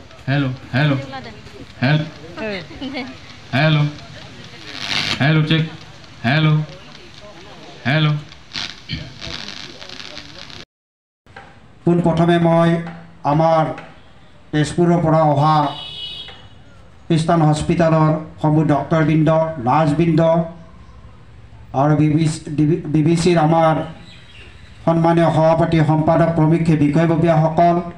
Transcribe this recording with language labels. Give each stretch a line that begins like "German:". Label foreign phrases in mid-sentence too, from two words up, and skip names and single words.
English: hello hello hello hello hello check hello hello
Assamese: পোনপ্ৰথমে মই আমাৰ তেজপুৰৰ পৰা অহা খ্ৰীষ্টান হস্পিটালৰ সমূহ ডক্টৰবৃন্দ নাৰ্ছবৃন্দ আৰু BBC-ৰ আমাৰ সন্মানীয় সভাপতি সম্পাদক প্ৰমুখ্যে বিষয়ববীয়াসকল